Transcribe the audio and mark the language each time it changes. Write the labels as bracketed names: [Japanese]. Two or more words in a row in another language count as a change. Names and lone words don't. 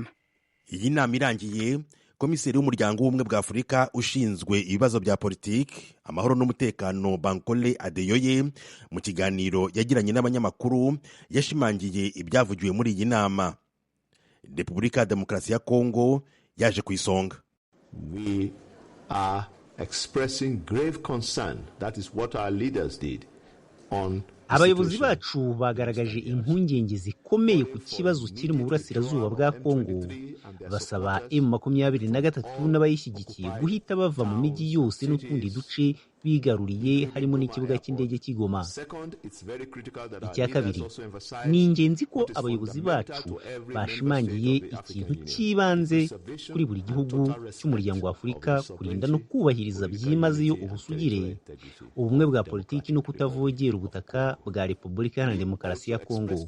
[Kinyarwanda] Iyi nama irangiye, komiseri w'umuryango w'ubumwe bwa Afurika ushinzwe ibibazo bya politiki, amahoro n'umutekano Bankole Adeyoye mu kiganiro yagiranye n'abanyamakuru yashimangiye ibyavugiwe muri iyi nama. Repubulika ya Demokarasi ya Kongo yaje ku isonga. [English] We are expressing grave concern, that is what our leaders did, on [Kinyarwanda] abayobozi bacu bagaragaje impungenge zikomeye ku kibazo kiri mu burasirazuba bwa Kongo, basaba M23 n'abayishyigikiye guhita bava mu mijyi yose n'utundi duce bigaruriye harimo n'ikibuga cy'indege cy'Igoma. Icya kabiri, ni ingenzi ko abayobozi bacu bashimangiye ikintu cy'ibanze kuri buri gihugu cy'umuryango wa Afurika, kurinda no kubahiriza byimazeyo ubusugire, ubumwe bwa politiki no kutavogera ubutaka bwa Repubulika Iharanira Demokarasi ya Kongo.